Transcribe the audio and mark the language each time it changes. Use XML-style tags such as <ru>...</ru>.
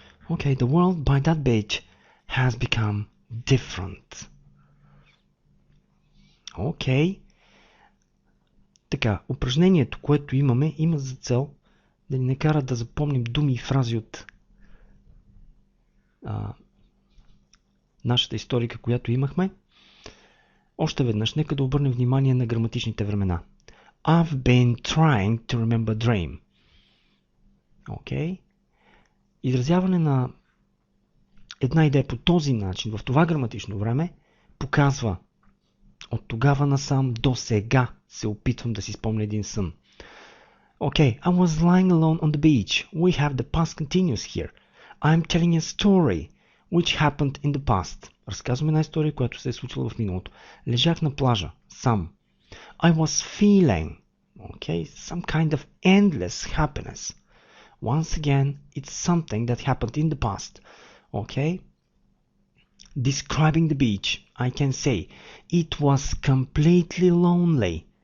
<en>Okay, the world by that beach has become different. Okay.</en> <bg>Така, упражнението, което имаме, има за цел да ни накара да запомним думи и фрази от нашата историка, която имахме. Още веднъж, нека да обърнем внимание на граматичните времена.</bg> <en>I've been trying to remember dream. Okay.</en> <bg>Изразяване на една идея по този начин, в това граматично време, показва от тогава насам до сега се опитвам да си спомня един сън.</bg> <en>Okay, I was lying alone on the beach. We have the past continuous here. I'm telling a story which happened in the past.</en> <bg>Разказвам една история, която се е случила в миналото. Лежах на плажа, сам.</bg> <en>I was feeling, okay, some kind of endless happiness. Once again, it's something that happened in the past. Okay? Describing the beach, I can say, it was completely lonely.</en>